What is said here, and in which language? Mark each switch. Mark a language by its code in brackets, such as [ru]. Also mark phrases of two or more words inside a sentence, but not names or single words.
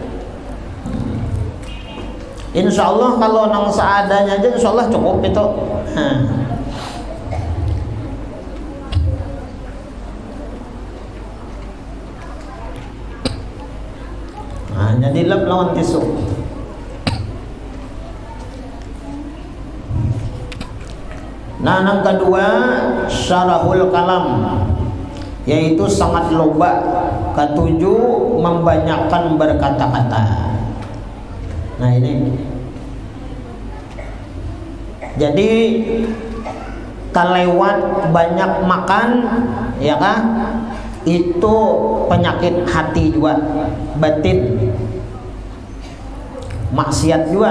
[ar] إن شاء الله [id] kalau nang seadanya aja [ar] إن شاء الله [id] cukup itu. Nah jadi lap lawan tisu. Nah yang kedua [ar] شره الكلام, [id] yaitu sangat loba. Ketujuh membanyakkan berkata-kata. Nah ini jadi kelewat banyak makan ya kan itu penyakit hati juga, batin, maksiat juga.